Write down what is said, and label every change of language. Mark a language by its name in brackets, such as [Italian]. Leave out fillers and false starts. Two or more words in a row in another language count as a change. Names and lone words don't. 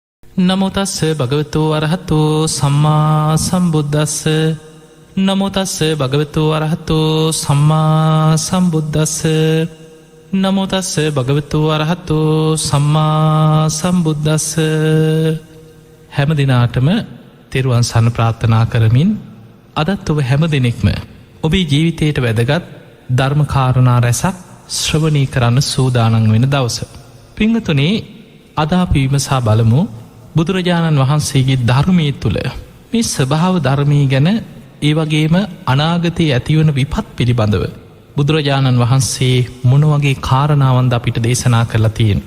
[Pali] නමෝ තස්ස භගවතු අරහතෝ සම්මා සම්බුද්දස්ස නමෝ තස්ස භගවතු අරහතෝ සම්මා සම්බුද්දස්ස නමෝ තස්ස භගවතු අරහතෝ සම්මා සම්බුද්දස්ස. [Sinhala] හැම දිනාටම තෙරුවන් සරණ ප්‍රාර්ථනා කරමින් අදත් ඔබ හැම දෙනෙක්ම ඔබේ ජීවිතයට වැදගත් ධර්මකාරණා රැසක් ශ්‍රවණී කරන්න සූදානම් වෙන දවස. පිංගතුනේ, අද අපි විමසා බලමු බුදුරජාණන් වහන්සේගේ ධර්මයේ තුල මේ ස්වභාව ධර්මී ගැන, ඒ වගේම අනාගතයේ ඇතිවන විපත් පිළිබඳව බුදුරජාණන් වහන්සේ මොන වගේ කාරණාවන්ද අපිට දේශනා කරලා තියෙන්නේ.